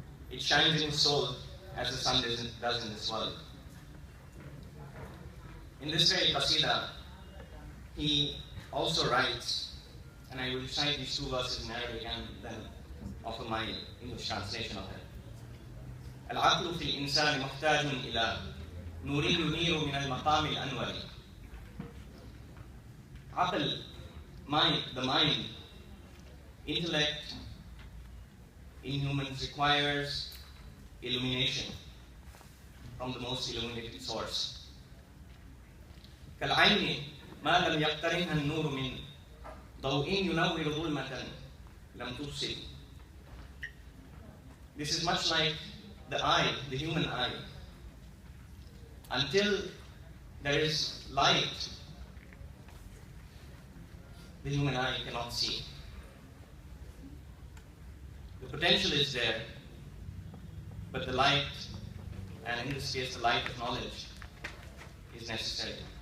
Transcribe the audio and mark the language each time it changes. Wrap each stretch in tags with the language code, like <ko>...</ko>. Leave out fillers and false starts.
<en>It shines in his soul as the sun does in this world. In this very qasida, he also writes, and I will recite these two verses in Arabic and then offer my English translation of it.</en> <ar>العقل في الإنسان محتاج إلى نور ينير من المقام الأنور.</ar> <en>Aql, mind, the mind, intellect in humans requires illumination from the most illuminated source.</en> <ar>كالعين ما لم يقترنها النور من ضوء ينور ظلمة لم تبصر.</ar> <en>This is much like the eye, the human eye. Until there is light, the human eye cannot see. The potential is there, but the light, and in this case the light of knowledge, is necessary.</en>